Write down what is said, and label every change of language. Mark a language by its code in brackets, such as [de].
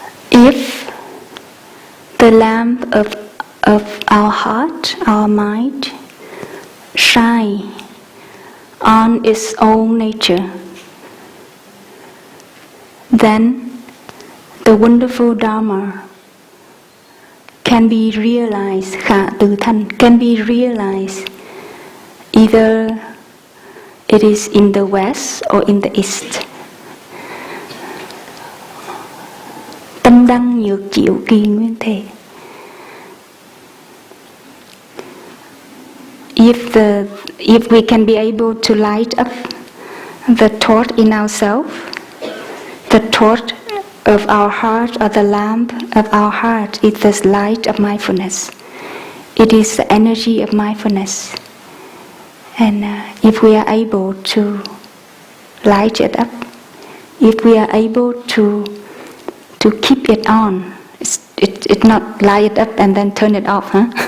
[en] If the lamp of our heart, our mind, shine on its own nature, then the wonderful Dharma can be realized, [vi] khả tự thành, [en] can be realized either it is in the West or in the East. [vi] Tâm đăng nhược chịu kỳ nguyên thể. [en] If we can be able to light up the torch in ourselves, the torch of our heart or the lamp of our heart is the light of mindfulness. It is the energy of mindfulness. And if we are able to light it up, if we are able to keep it on, it's not light it up and then turn it off, huh?